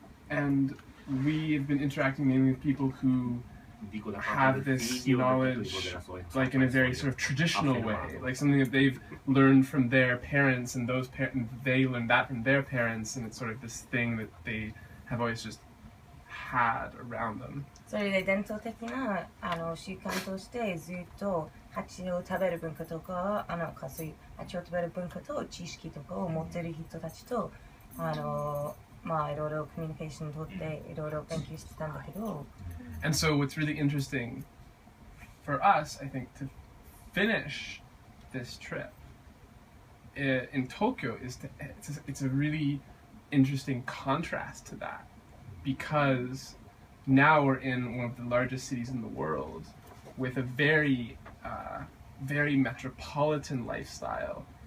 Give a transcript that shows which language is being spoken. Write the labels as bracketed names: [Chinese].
[English] And we've been interacting mainly with people who have this knowledge like in a very sort of traditional way, like something that they've learned from their parents, and those they learned that from their parents, and it's sort of this thing that they have always just had around them. [Japanese] それで伝統的な習慣としてずっと蜂を食べる文化とかそういう蜂を食べる文化と知識とかを持っている人たちとまあいろいろコミュニケーション取っていろいろ勉強してたんだけど。 [English] And so what's really interesting for us, I think, to finish this trip in Tokyo is it's a really interesting contrast to that, because now we're in one of the largest cities in the world with a very metropolitan lifestyle.